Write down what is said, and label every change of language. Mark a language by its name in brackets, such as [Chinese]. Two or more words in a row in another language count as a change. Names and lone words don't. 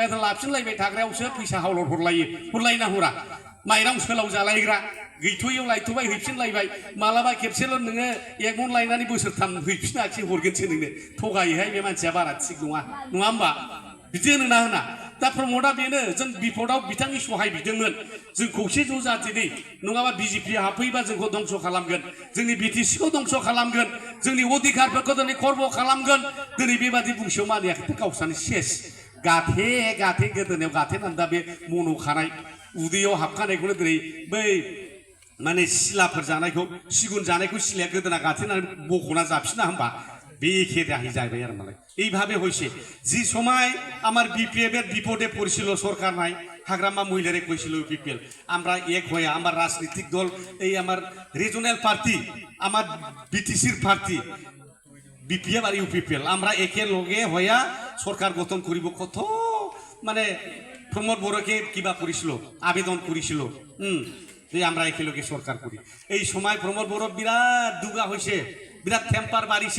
[Bodo] लाफिनलायबाय थाग्रायावसो फैसा हावलत हरलायना हरा माइरं सोलाव जालायग्रा गैथ'यैयाव लायथ'बाय हैफिनलायबाय मालाबा खेबसेल' नोङो एक मन लायनानै बोसोरथाम हैफिनाखिसै हरगोनसो नोंनो थगायोहाय बे मानसिया बारा थिग नङा होमबा बिदि होनोना होना दा प्रमदआ बेनो जों बिपदआव बिथांनि सहाय बिदोंमोन जों खौसे ज' जादिनि नङाबा बिजेपि हाबफैबा जोंखौ दंस' खालामगोन जोंनि बिटिसिखौ दंस' खालामगोन जोंनि अधिकारफोरखौ दिनै खर्ब खालामगोन दिनै बेबादि बुंसेयाव मानियाखै गावसानो सेस गाथे गोदोनायाव गाथेनानै दा बे मन' खानाय उदैयाव हाबखानायखौनो दिनै बै माने सिलाफोर जानायखौ सिगुन जानायखौ सिलाया गोदोना गाथेनानै बख'ना जाफिना होमबा बेखे [Bangla] দাহি যাবে আর মানে এইভাবে হয়েছে যে সময় আমার বিপিএফের বিপদে পড়ছিল সরকার নাই হাগ্রামা মহিলারে কইছিল বিপিএল আমরা এক হয়ে আমার রাজনৈতিক দল এই আমার রিজনাল পার্টি আমার বিটিসির পার্টি বিপিএফ আর ইউপিপিএল আমরা একে লগে হইয়া সরকার গঠন করিব কত মানে প্রমোদ বড়কে কিবা করেছিল আবেদন করেছিল যে আমরা একে লগে সরকার করি এই সময় প্রমোদ বড় বিরাট দুগা হয়েছে বিরাট টেম্পার বাড়িছে